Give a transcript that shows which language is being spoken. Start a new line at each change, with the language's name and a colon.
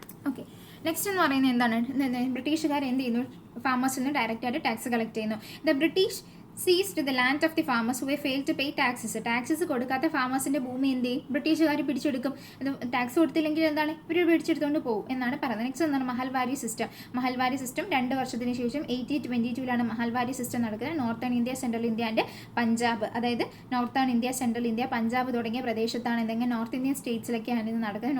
Malayalam: Okay, next എന്ന് പറയുന്നത് എന്താണ് ബ്രിട്ടീഷുകാർ എന്ത് ചെയ്യുന്നു ഫാമേഴ്സിൽ നിന്ന് ഡയറക്റ്റ് ആയിട്ട് ടാക്സ് കളക്ട് ചെയ്യുന്നു.
English: The British seized the land of the farmers who failed to pay taxes.
Malayalam: Taxes കൊടുക്കാത്ത ഫാമേഴ്സിൻ്റെ ഭൂമി എന്ത് ചെയ്യും ബ്രിട്ടീഷുകാർ പിടിച്ചെടുക്കും. അത് ടാക്സ് കൊടുത്തില്ലെങ്കിൽ എന്താണ് ഇവർ പിടിച്ചെടുത്തുകൊണ്ട് പോകും എന്നാണ് പറയുന്നത്. നെക്സ്റ്റ് എന്താണ് മഹൽവാരി സിസ്റ്റം. മഹൽവാരി സിസ്റ്റം 2 വർഷത്തിന് ശേഷം 1822 മഹൽവാരി സിസ്റ്റം നടക്കുന്നത്. Northern India, central India and Punjab. അതായത് northern India, central India, Punjab തുടങ്ങിയ പ്രദേശത്താണ് എന്തെങ്കിലും നോർത്ത് ഇന്ത്യൻ സ്റ്റേറ്റ്സിലൊക്കെയാണ് ഇത് നടക്കുന്നത്.